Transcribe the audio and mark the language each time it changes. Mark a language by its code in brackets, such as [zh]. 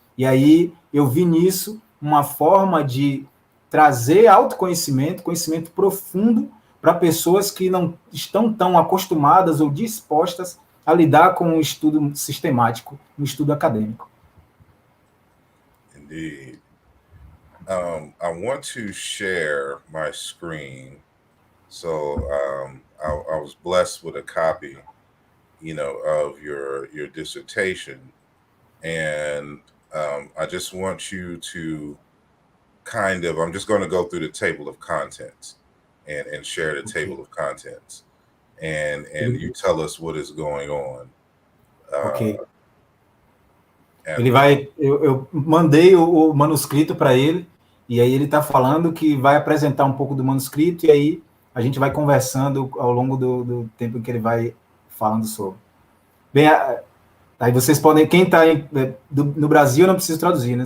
[pt] E aí eu vi nisso uma forma de trazer autoconhecimento, conhecimento profundo para pessoas que não estão tão acostumadas ou dispostas a lidar com um estudo sistemático, um estudo acadêmico. [en] Indeed. I want to share my screen. So I was blessed with a copy, of your dissertation, and I just want you to I'm just going to go through the table of contents and share the table of contents, and you tell us what is going on. Ok. [pt] Ele vai, eu mandei o manuscrito para ele, e aí ele está falando que vai apresentar um pouco do manuscrito, e aí a gente vai conversando ao longo do tempo que ele vai falando sobre. Bem, aí vocês podem, quem está no Brasil, eu não preciso traduzir, né?